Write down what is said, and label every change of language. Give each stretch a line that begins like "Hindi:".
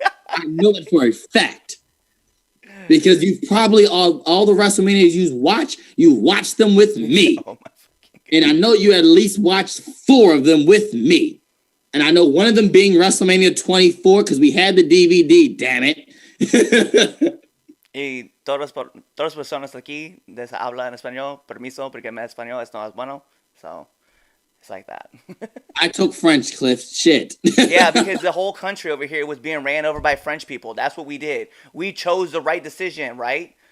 English: I know that for a fact. Because you've probably all the WrestleManias you watched them with me. Oh my And I know you at least watched 4 of them with me. And I know one of them being WrestleMania 24 because we had the DVD, damn it.
Spanish: Y todas personas aquí hablan en español, permiso, porque mi español es no es bueno.
English: So it's like that. I took French, Cliff. Shit. Yeah, because the whole country over here was being ran over by French people. That's what we did. We chose the right decision, right?